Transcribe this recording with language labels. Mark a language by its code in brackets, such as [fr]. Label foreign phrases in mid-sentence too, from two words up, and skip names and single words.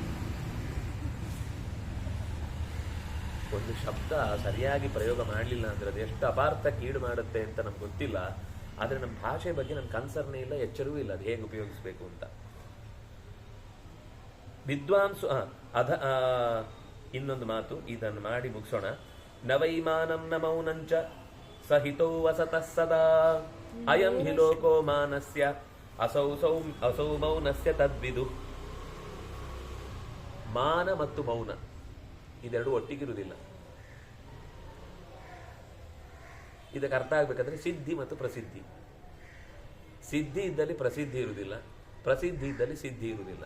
[kn] ಒಂದು ಶಬ್ದ ಸರಿಯಾಗಿ ಪ್ರಯೋಗ ಮಾಡಲಿಲ್ಲ ಅಂದ್ರೆ ಅದು ಎಷ್ಟು ಅಪಾರ್ಥ ಕೀಡು ಮಾಡುತ್ತೆ ಅಂತ ನಮ್ಗೆ ಗೊತ್ತಿಲ್ಲ. ಆದ್ರೆ ನಮ್ಮ ಭಾಷೆ ಬಗ್ಗೆ ನಮ್ಗೆ ಕನ್ಸರ್ನೇ ಇಲ್ಲ, ಎಚ್ಚರವೂ ಇಲ್ಲ ಅದು ಹೇಗೆ ಉಪಯೋಗಿಸ್ಬೇಕು ಅಂತ. ವಿದ್ವಾಂಸು ಇನ್ನೊಂದು ಮಾತು, ಇದನ್ನು ಮಾಡಿ ಮುಗಿಸೋಣ. [sa] ನವೈಮಾನಂ ನ ಮೌನಂಚ ಸಹಿತೋ ವಸತಃ ಸದಾ ಅಯಂ ಹಿ ಲೋಕೋ ಮಾನಸ್ಯ ಅಸೌ ಮೌನಸ್ಯ ತದ್ವಿದು. [kn] ಮಾನ ಮತ್ತು ಮೌನ ಇದೆರಡು ಒಟ್ಟಿಗಿರುವುದಿಲ್ಲ. ಇದಕ್ಕೆ ಅರ್ಥ ಆಗ್ಬೇಕಾದ್ರೆ ಸಿದ್ಧಿ ಮತ್ತು ಪ್ರಸಿದ್ಧಿ. ಸಿದ್ಧಿ ಇದ್ದಲ್ಲಿ ಪ್ರಸಿದ್ಧಿ ಇರುವುದಿಲ್ಲ, ಪ್ರಸಿದ್ಧಿ ಇದ್ದಲ್ಲಿ ಸಿದ್ಧಿ ಇರುವುದಿಲ್ಲ.